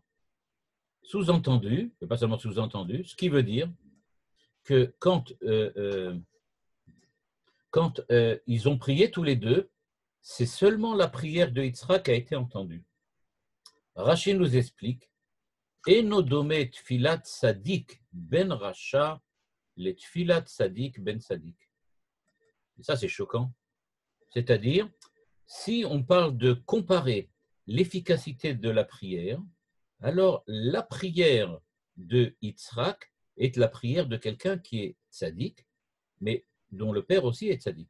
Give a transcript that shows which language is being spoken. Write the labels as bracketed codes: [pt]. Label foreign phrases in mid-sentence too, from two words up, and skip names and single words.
[fr] Sous-entendu, et pas seulement sous-entendu, ce qui veut dire que quand ils ont prié tous les deux, c'est seulement la prière de Yitzhak qui a été entendue. [he] Rashi nous explique אינו דומה תפילת צדיק בן רשע לתפילת צדיק בן צדיק. [fr] Et ça, c'est choquant. C'est-à-dire, si on parle de comparer l'efficacité de la prière, alors la prière de Yitzhak est la prière de quelqu'un qui est tzaddik, mais dont le père aussi est tzaddik.